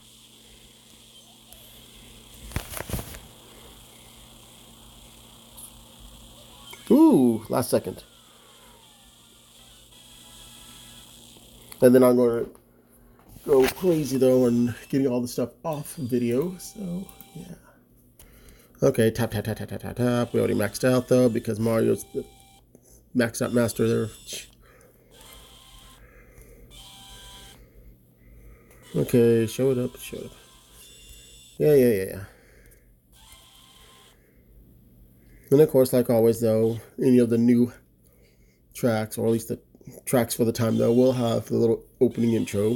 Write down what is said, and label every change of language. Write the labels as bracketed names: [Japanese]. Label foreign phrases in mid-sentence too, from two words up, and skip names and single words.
[English] Ooh, last second. And then I'm going to go crazy though and getting all the stuff off video. So, yeah. Okay, tap, tap, tap, tap, tap, tap, tap. We already maxed out though because Mario's the maxed out master there. Okay, show it up, show it up. Yeah. And of course, like always though, any of the new tracks, or at least the tracks for the time though, will have the little opening intro.